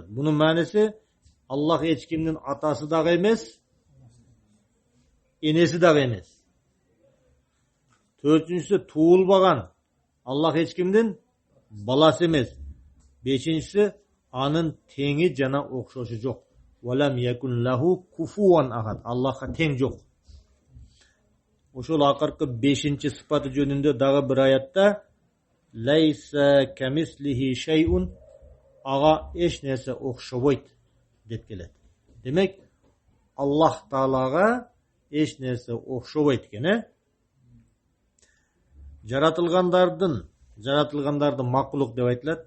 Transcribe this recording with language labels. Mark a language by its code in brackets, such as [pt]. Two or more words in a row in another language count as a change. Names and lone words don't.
[ky] Бунун мааниси Аллах эч кимдин атасы дагы эмес, энеси дагы эмес. Төртүнчүсү туулбаган. Аллах эч кимдин баласы эмес. Бешинчиси анын теңи жана окшошу жок. [ar] ولم يكن له كفوا أحد. [ky] Аллахка тең жок. Ошол акыркы 5-чи сыпаты жөнүндө дагы бир аятта [ar] ليس كمثله شيء, [ky] ага эч нерсе окшобойт деп келет. Демек, Аллах Таалага эч нерсе окшобойт экен, жаратылгандардын макулук деп айтылат.